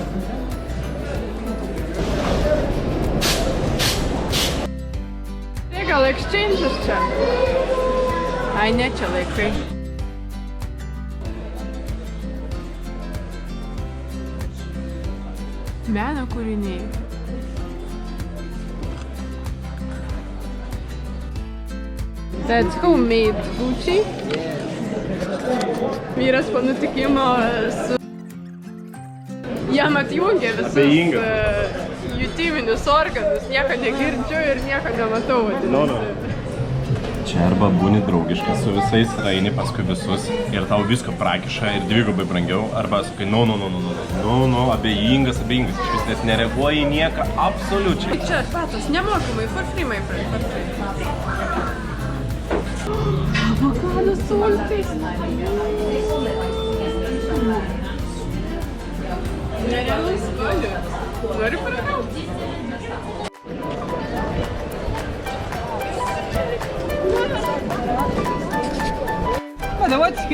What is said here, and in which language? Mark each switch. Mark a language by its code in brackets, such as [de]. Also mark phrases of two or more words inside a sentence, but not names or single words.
[lt] Tai gal exchange'as čia? Ai, ne čia laikai. Meno kūriniai. [en] That's homemade Gucci. [lt] Vyras po nutikimo su... Jam atjungė visus jutiminius organus, nieko negirdžiu ir nieko nematau. Čia arba būni draugiškas su visais, eini paskui visus ir tau visko prakiša ir dvigubai brangiau, arba sakai, no, abejingas, iš vis nes nereaguoji nieką, absoliučiai. Čia arbatos, nemokamai, [en] for free, my friend, for free. [lt] Avokado sultys. Nerealus skoniu. Nori paragauti? [ru] Давайте.